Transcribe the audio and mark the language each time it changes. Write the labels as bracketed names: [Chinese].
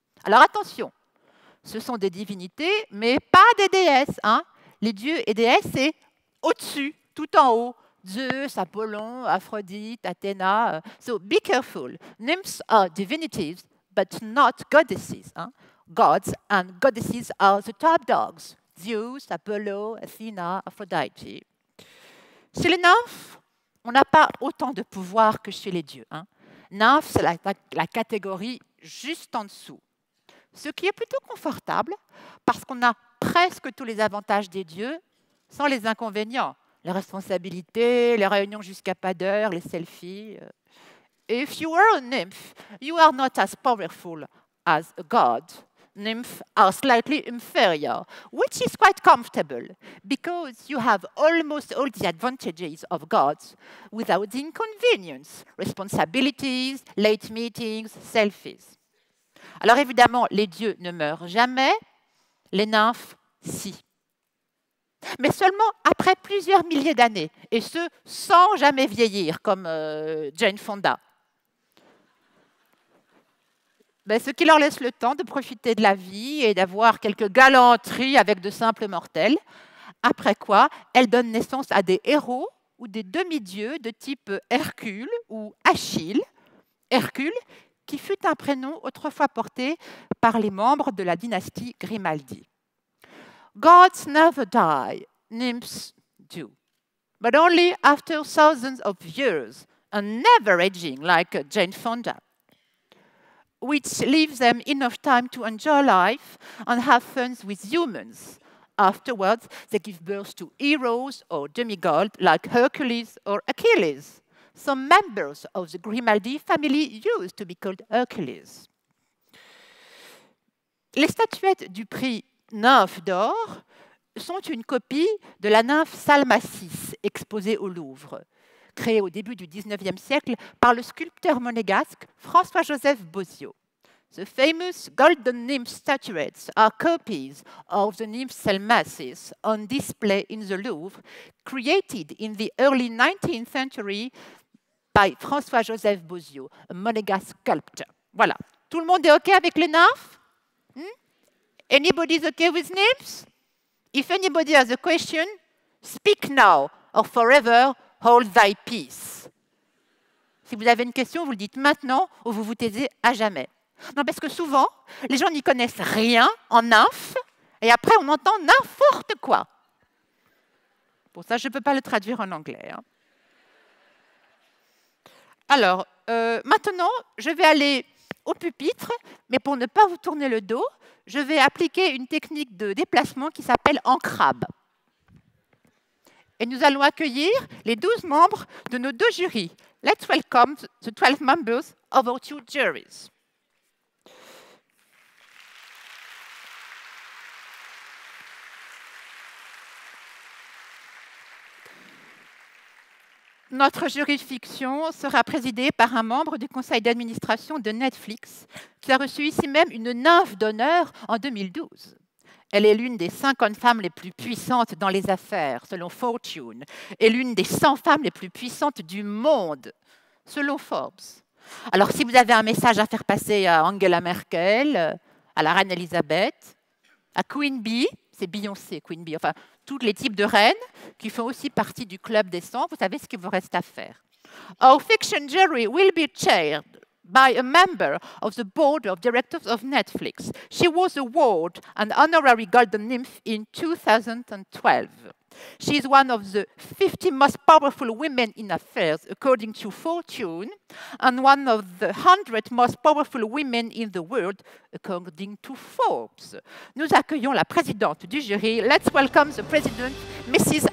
[French] Alors attention, ce sont des divinités, mais pas des déesses. Les dieux et déesses, c'est au-dessus, tout en haut. Zeus, Apollon, Aphrodite, Athéna. [English] So be careful. Nymphs are divinities, but not goddesses. Gods and goddesses are the top dogs. Zeus, Apollo, Athena, Aphrodite. [French] Chez les nymphes, on n'a pas autant de pouvoir que chez les dieux. Nymphe, c'est la catégorie juste en dessous. Ce qui est plutôt confortable, parce qu'on a presque tous les avantages des dieux, sans les inconvénients. Les responsabilités, les réunions jusqu'à pas d'heure, les selfies. [English] If you are a nymph, you are not as powerful as a god. Nymphs are slightly inferior, which is quite comfortable because you have almost all the advantages of gods without the inconvenience, responsibilities, late meetings, selfies. [French] Alors évidemment, les dieux ne meurent jamais, les nymphes, si. Mais seulement après plusieurs milliers d'années, et ce, sans jamais vieillir, comme Jane Fonda. Ce qui leur laisse le temps de profiter de la vie et d'avoir quelques galanteries avec de simples mortels, après quoi elles donnent naissance à des héros ou des demi-dieux de type Hercule ou Achille. Hercule, qui fut un prénom autrefois porté par les membres de la dynastie Grimaldi. [English] Gods never die, nymphs do, but only after thousands of years, and never aging like Jane Fonda, which leaves them enough time to enjoy life and have fun with humans. Afterwards, they give birth to heroes or demigods like Hercules or Achilles. Some members of the Grimaldi family used to be called Hercules. [French] Les statuettes du prix Nymphes d'or sont une copie de la nymphe Salmacis exposée au Louvre, créée au début du XIXe siècle par le sculpteur monégasque François-Joseph Bozio. [English] The famous golden nymph statuettes are copies of the nymph Salmacis on display in the Louvre, created in the early 19th century by François-Joseph Bozio, a monégasque sculptor. [French] Voilà. Tout le monde est OK avec les nymphes? [English] Anybody's okay with names? If anybody has a question, speak now or forever hold thy peace. [French] Si vous avez une question, vous le dites maintenant ou vous vous taisez à jamais. Non, parce que souvent, les gens n'y connaissent rien en nymphe et après on entend n'importe quoi. Pour ça, je ne peux pas le traduire en anglais. Hein. Alors, maintenant, je vais aller au pupitre, mais pour ne pas vous tourner le dos, je vais appliquer une technique de déplacement qui s'appelle en crabe. Et nous allons accueillir les 12 membres de nos deux jurys. [English] Let's welcome the 12 members of our two juries. [French] Notre jury de fiction sera présidé par un membre du conseil d'administration de Netflix, qui a reçu ici même une nymphe d'honneur en 2012. Elle est l'une des 50 femmes les plus puissantes dans les affaires, selon Fortune, et l'une des 100 femmes les plus puissantes du monde, selon Forbes. Alors, si vous avez un message à faire passer à Angela Merkel, à la reine Elisabeth, à Queen Bee, c'est Beyoncé, Queen Bee, enfin, tous les types de reines qui font aussi partie du club des 100, vous savez ce qu'il vous reste à faire. [English] Our fiction jury will be chaired by a member of the board of directors of Netflix. She was awarded an honorary Golden Nymph in 2012. She is one of the 50 most powerful women in affairs, according to Fortune, and one of the 100 most powerful women in the world, according to Forbes. [French] Nous accueillons la présidente du jury. [English] Let's welcome the president, Mrs.